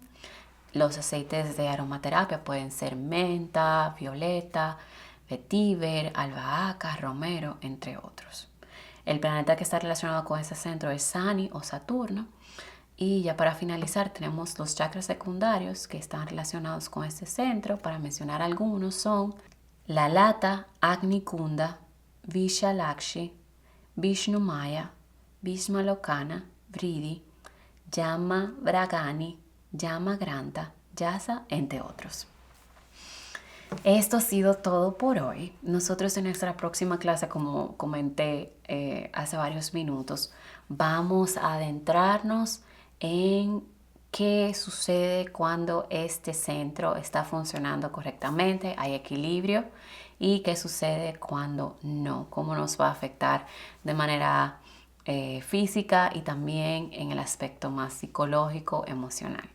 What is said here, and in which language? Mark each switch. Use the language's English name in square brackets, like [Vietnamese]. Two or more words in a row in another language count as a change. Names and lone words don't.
[Spanish] Los aceites de aromaterapia pueden ser menta, violeta, vetiver, albahaca, romero, entre otros. El planeta que está relacionado con este centro es Sani o Saturno. Y ya para finalizar tenemos los chakras secundarios que están relacionados con este centro. Para mencionar algunos son la Lata, Agni Kunda, Vishalakshi, Vishnu Maya, Bhishmalokana, Vriddhi, Yama Bragani, Yama Granta, Yasa, entre otros. Esto ha sido todo por hoy. Nosotros en nuestra próxima clase, como comenté hace varios minutos, vamos a adentrarnos en qué sucede cuando este centro está funcionando correctamente, hay equilibrio, y qué sucede cuando no, cómo nos va a afectar de manera física y también en el aspecto más psicológico, emocional.